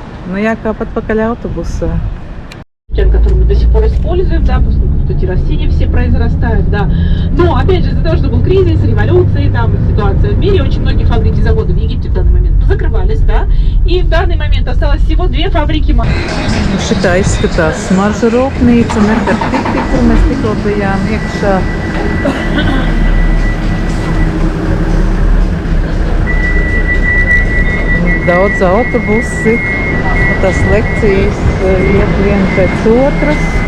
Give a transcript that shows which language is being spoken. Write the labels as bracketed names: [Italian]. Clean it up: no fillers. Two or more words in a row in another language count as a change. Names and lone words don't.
[Latvian] Nu jā, kā pat pakaļ autobusā. [Russian] Который мы до сих пор используем, да, поскольку тут эти растения все произрастают, да. Но, опять же, из-за того, что был кризис, революции, там, ситуация в мире, очень многие фабрики, заводы в Египте в данный момент закрывались, да. И в данный момент осталось всего 2 фабрики. [Latvian] Šitā izskatās smaržu rūpnīca, Merkartiti, kur mēs tikko bijām iekšā. Daudz autobusi, tās lekcijas iet viena pēc otras.